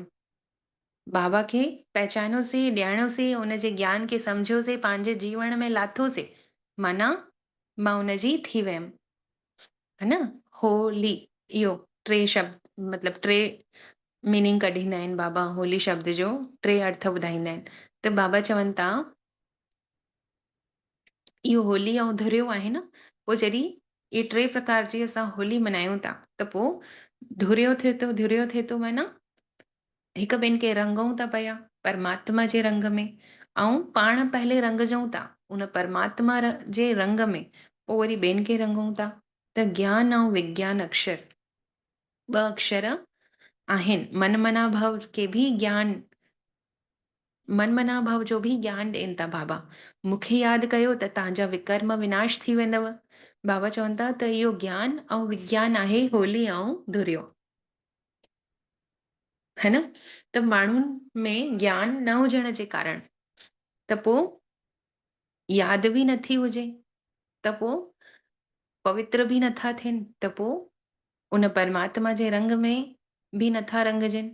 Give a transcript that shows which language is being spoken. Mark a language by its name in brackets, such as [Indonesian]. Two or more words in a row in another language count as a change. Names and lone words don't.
[Sindhi] बाबा खे पहचानोसीं, ॼाणोसीं, उनजे ज्ञान खे सम्झोसीं, पंहिंजे जीवन में लाथोसीं, माना मां उनजी थी वयमि। है न? होली इहो टे शब्द मतिलबु टे मीनिंग कढींदा आहिनि बाबा। होली शब्द जो टे अर्थ ॿुधाईंदा आहिनि। त बाबा चवनि था इहो होली ऐं धुरियो आहे न, पोइ जॾहिं इहे टे प्रकार जी असां होली मल्हायूं था त पोइ धुरियो थिए थो। धुरियो थिए थो माना हिक ॿिनि खे रंगऊं था पिया परमात्मा जे रंग में, ऐं पाण पहले रंगजऊं था उन परमात्मा जे रंग में, पोइ वरी ॿियनि खे रंगऊं था। त ज्ञान ऐं विज्ञान अक्षर ॿ अक्षर आहिनि। [Sanskrit] मन मना भव [Sindhi] के बि ज्ञान, [Sanskrit] मन मना भव [Sindhi] जो बि ज्ञान ॾियनि था बाबा। मूंखे यादि कयो त तव्हांजा विकर्म विनाश थी वेंदव। बाबा चवनि था त इहो ज्ञान ऐं विज्ञान आहे होली ऐं धुरियो। है न? त माण्हुनि में ज्ञान न हुजण जे कारण त पोइ यादि बि नथी हुजे, त पोइ पवित्र बि नथा थियनि, त पोइ उन परमात्मा जे रंग में बि नथा रंगजनि।